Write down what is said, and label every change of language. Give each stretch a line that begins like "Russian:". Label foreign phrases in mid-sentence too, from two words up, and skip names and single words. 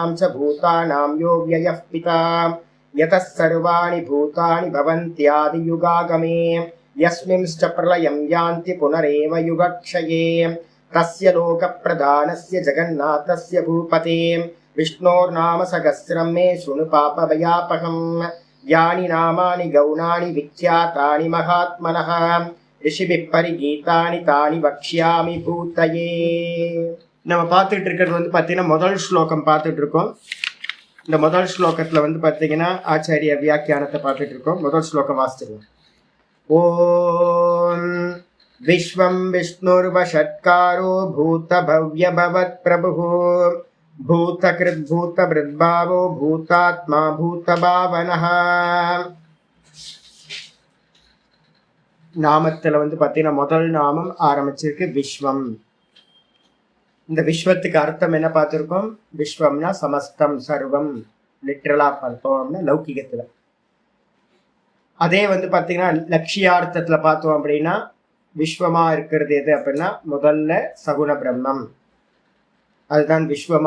Sanskrit: च भूतानां यो व्ययः पिता यतः सर्वाणि भूतानि भवन्त्यादियुगागमे यस्मिंश्च प्रलयं यान्ति पुनरेव युगक्षये तस्य लोकप्रधानस्य जगन्नाथस्य भूपते विष्णोर्नाम सहस्रं मे शृणु पापभयापहं यानि नामानि गौणानि विख्यातानि महात्मनः ऋषिभिः परिगीतानि तानि वक्ष्यामि भूतये।
Tamil: நம்ம பார்த்துட்டு இருக்கிறது பார்த்தீங்கன்னா முதல் ஸ்லோகம் பார்த்துட்டு இருக்கோம். இந்த முதல் ஸ்லோகத்தில் பார்த்தீங்கன்னா ஆச்சாரிய வியாக்கியானத்தை பார்த்துட்டு இருக்கோம். முதல் ஸ்லோகம் வாசிச்சிருக்கோம்.
Sanskrit: ॐ विश्वं विष्णुर्वषट्कारो भूतभव्यभवत्प्रभुः भूतकृद्भूतभृद्भावो भूतात्मा भूतभावनः।
Tamil: நாமத்தில் பார்த்தீங்கன்னா முதல் நாமம் ஆரம்பிச்சிருக்கு விஸ்வம். இந்த விஸ்வத்துக்கு அர்த்தம் என்ன பார்த்துருக்கோம்? விஸ்வம்னா
Sanskrit: समस्तं सर्वम्,
Tamil: லிட்ரலா பார்த்தோம்னா லௌகிகத்துல. அதே பார்த்தீங்கன்னா லட்சியார்த்தத்தில் பார்த்தோம் அப்படின்னா விஸ்வமா இருக்கிறது எது அப்படின்னா முதல்ல சகுண பிரம்மம், அதுதான் விஸ்வமா இருக்கு.